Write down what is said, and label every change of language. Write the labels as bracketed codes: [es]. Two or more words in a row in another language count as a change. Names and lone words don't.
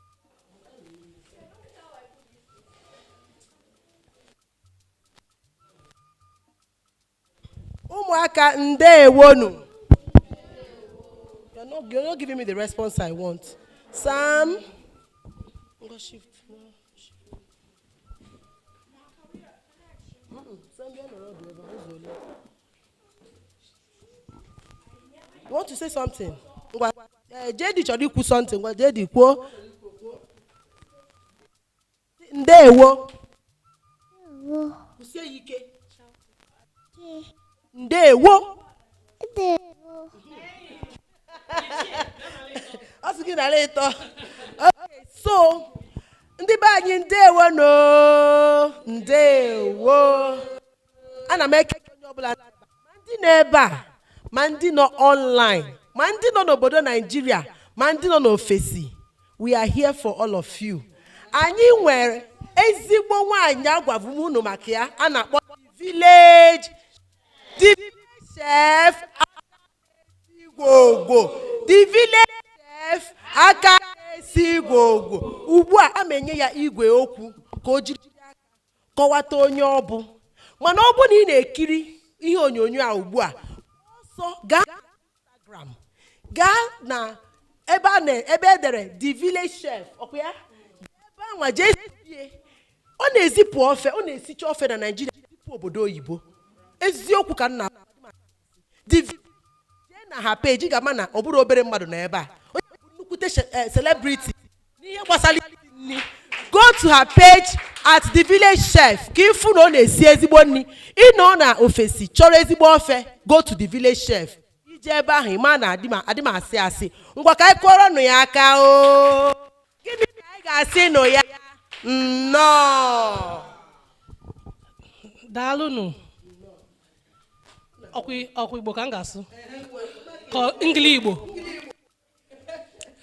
[ig] Ụmụaka ndewonu. [en] You're not giving me the response I want. Sam. Go shift. You want to say something? [ig] JD chọrọ ikwu something. JD kwuo. Ndewo. Kwụsie ike. Ndewo. [en] Okay, so [ig] ndị be anyị ndewo no. Ndewo. Ana m eke onye ọbụla ma ndị nọ ebe a, ma ndị nọ online, ma ndị nọ n'obodo Nigeria, ma ndị nọ n'ofesi. [en] We are here for all of you. [ig] Anyị nwere ezigbo nwaanyị agwavu m unu maka ya, a na-akpọ village chef Igbo. The village chef aka esi Igbo. Ugbu a amenye ya igwe okwu ka o jiri kọwata onye ọ bụ. Mana ọ bụ na ị na-ekiri ihe onyonyo a ugbu a, ọsọ gaa na Instagram, gaa na ebe edere the village chef, ọkwa ya ebe anwa jee ọ na-ezipụ ofe, ọ na-esicha ofe na Nigeria ezipụ obodo oyibo. Eziokwu ka nna jee na ha page ga-ama na ọ bụrụ obere mmadụ na ebe a, onye bụ nnukwute celebrity n'ihe gbasara nri. [en] Go to her page at the village chef [ig] ka ịfụ na ọ na-esi ezigbo nri. Ị nọ na ofesi chọrọ ezigbo ofe, [en] go to the village chef. [ig] Ije ebe ahụ ịma na adị m asị asị. Ngwa ka anyị kụọrọ nụ ya aka o. Gịnị ka anyị ga-asị nụ ya? Nnọọ. Daalụnụ. Ọkwa Igbo ka m ga-asụ. Ka Ngili Igbo. Okay.